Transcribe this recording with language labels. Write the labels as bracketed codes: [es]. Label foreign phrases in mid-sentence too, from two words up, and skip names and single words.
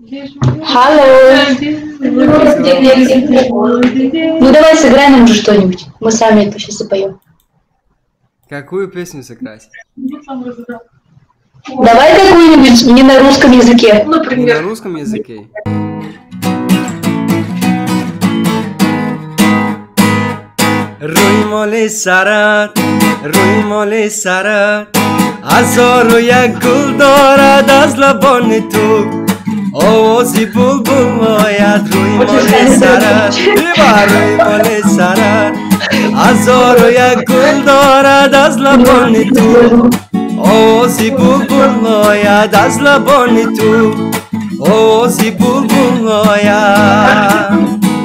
[en] Hello. [ru] Ну давай сыграй нам уже что-нибудь. Мы сами это сейчас запоем. Какую песню сыграть? Давай какую-нибудь не на русском языке. Не на русском языке? [fa] روی مال سرت هزار و یک گل دارد از لبان تو آوازی بلبل آید روی مال سرت روی مال سرت هزار و یک گل دارد از لبان تو آوازی بلبل آید از لبان تو آوازی بلبل آید